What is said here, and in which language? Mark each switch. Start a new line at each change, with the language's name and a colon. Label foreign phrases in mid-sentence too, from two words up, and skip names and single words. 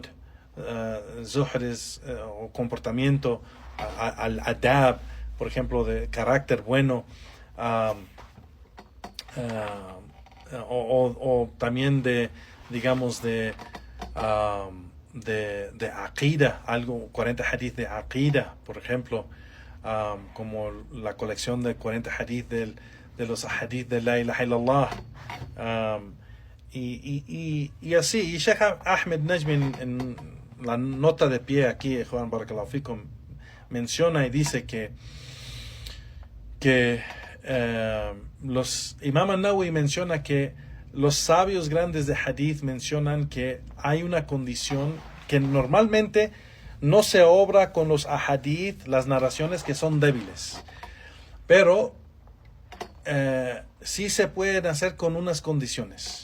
Spanish: Zuhud es o comportamiento, al adab, por ejemplo, de carácter bueno, o también de, digamos, de aqida, algo, 40 hadith de aqida, por ejemplo, como la colección de 40 hadith de los hadith de
Arabic: لا إله إلا الله,
Spanish: y así. Y Sheikh Ahmed Najmi en la nota de pie aquí, Juan
Arabic: بارك الله فيكم,
Spanish: menciona y dice que los Imam al-Nawawi menciona que los sabios grandes de hadith mencionan que hay una condición que normalmente no se obra con los ahadith, las narraciones que son débiles, pero sí se pueden hacer con unas condiciones.